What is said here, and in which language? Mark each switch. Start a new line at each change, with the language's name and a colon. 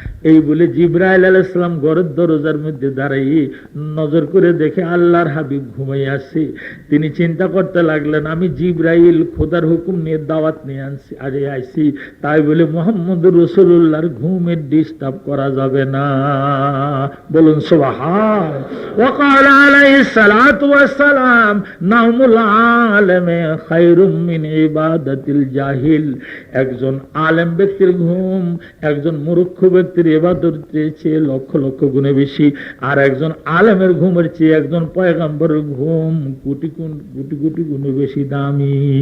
Bangla: এই বলে জিবরাইল আলাইহিস সালাম ঘরের দরজার মধ্যে দাঁড়িয়ে নজর করে দেখে আল্লাহর হাবিব ঘুমাই আসছে। তিনি চিন্তা করতে লাগলেন, আমি জিবরাইল খোদার হুকুম নিয়ে দাওয়াত নিয়ে আইছি, তাই বলে মুহাম্মদুর রাসূলুল্লাহর ঘুমের ডিস্টার্ব করা যাবে না। বলুন সুবহান।
Arabic: وقال عليه الصلاة والسلام نوم العالم خير من عبادة الجاهل।
Bangla: একজন আলেম ব্যক্তির ঘুম একজন মূর্খ ব্যক্তির ইবাদতের চেয়ে লক্ষ লক্ষ গুণে বেশি, আর একজন আলেমের ঘুমের চেয়ে একজন পয়গম্বরের ঘুম কোটি কোটি গুণে বেশি দামি।